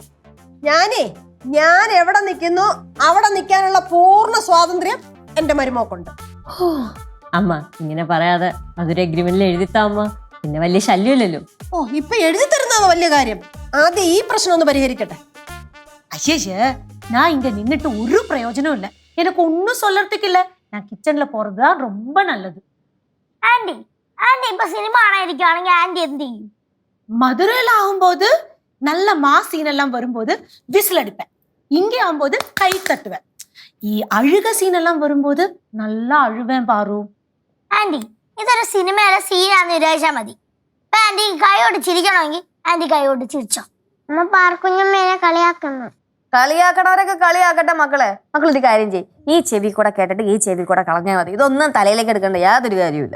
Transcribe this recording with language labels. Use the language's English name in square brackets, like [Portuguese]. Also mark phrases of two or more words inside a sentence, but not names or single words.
[Malayalam] ഞാൻ എവിടെ നിൽക്കുന്നു അവിടെ നിൽക്കാനുള്ള പൂർണ്ണ സ്വാതന്ത്ര്യം എന്റെ മരുമോക്കുണ്ട്. അമ്മ ഇങ്ങനെ പറയാതെ അതൊരു എഗ്രിമെന്റിൽ എഴുതിത്താ അമ്മ, പിന്നെ വലിയ ശല്യമില്ലല്ലോ. ഓ ഇപ്പൊ എഴുതി തരുന്നതാ വലിയ കാര്യം. ആദ്യം ഈ പ്രശ്നം ഒന്ന് പരിഹരിക്കട്ടെ. [Tamil] ஐயே நான் இங்க நின்னுட்டு ஒரு பிரயோஜனம் இல்ல. எனக்கு ஒன்னும் சொல்லறதுக்கு இல்ல. நான் கிச்சன்ல போறதுதான் ரொம்ப நல்லது. [Malayalam] ആന്റി ആന്റി ഇപ്പൊ സിനിമ കാണാതിരിക്കുകയാണെങ്കിൽ ആന്റി എന്ത് ചെയ്യും? [Tamil] மதுரையில ஆகும்போது நல்ல மாஸ் சீன் எல்லாம் வரும்போது விசில் அடிப்பேன். இங்கே ஆகும்போது கை தட்டுவேன். அழுக சீன் எல்லாம் வரும்போது நல்லா அழுவேன் பாரு. [Malayalam] ആന്റി ഇതൊരു സിനിമയിലെ സീനാന്ന് വിചാരിച്ചാൽ മതി. അപ്പൊ ആന്റി കൈയോട് ചിരിക്കണമെങ്കിൽ ആന്റി കൈയോട് ചിരിച്ചോ. അമ്മ പാർക്കുഞ്ഞമ്മേനെ കളിയാക്കുന്നു. കളിയാക്കണവരൊക്കെ കളിയാക്കട്ടെ മക്കളെ. മക്കൾ ഒരു കാര്യം ചെയ്യും, ഈ ചെവി കൂടെ കേട്ടിട്ട് ഈ ചെവി കൂടെ കളഞ്ഞാൽ മതി. ഇതൊന്നും തലയിലേക്ക് എടുക്കേണ്ട യാതൊരു കാര്യമില്ല.